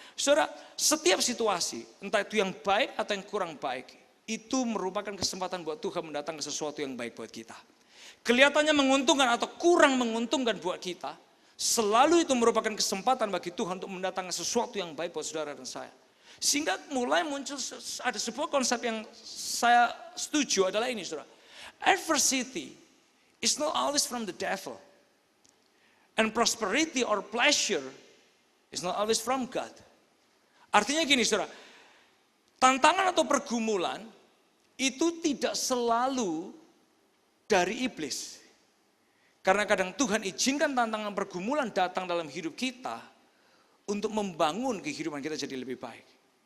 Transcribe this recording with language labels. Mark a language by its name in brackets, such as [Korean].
[Indonesian] Saudara, setiap situasi, entah itu yang baik atau yang kurang baik, itu merupakan kesempatan buat Tuhan mendatangkan sesuatu yang baik buat kita. Kelihatannya menguntungkan atau kurang menguntungkan buat kita, selalu itu merupakan kesempatan bagi Tuhan untuk mendatangkan sesuatu yang baik buat saudara dan saya. Sehingga mulai muncul ada sebuah konsep yang saya setuju adalah ini, saudara. [English] Adversity is not always from the devil. And prosperity or pleasure is not always from God. [Indonesian] Artinya gini, saudara. Tantangan atau pergumulan itu tidak selalu dari iblis. Karena kadang Tuhan izinkan tantangan pergumulan datang dalam hidup kita untuk membangun kehidupan kita jadi lebih baik.